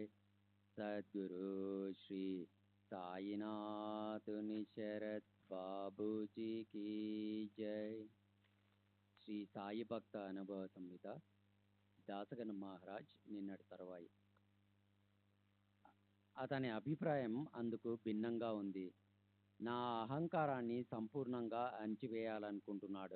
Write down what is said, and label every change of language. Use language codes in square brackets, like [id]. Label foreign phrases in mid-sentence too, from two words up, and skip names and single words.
[hi] सद्गुरु श्री साईनाथ शरद बाबू जी की जय। [te] శ్రీ సాయి భక్త అనుభవ సంహిత దాసగణ మహారాజ్ నిన్నటి తర్వాయి. అతని అభిప్రాయం అందుకు భిన్నంగా ఉంది. నా అహంకారాన్ని సంపూర్ణంగా అణిచివేయాలనుకుంటున్నాడు.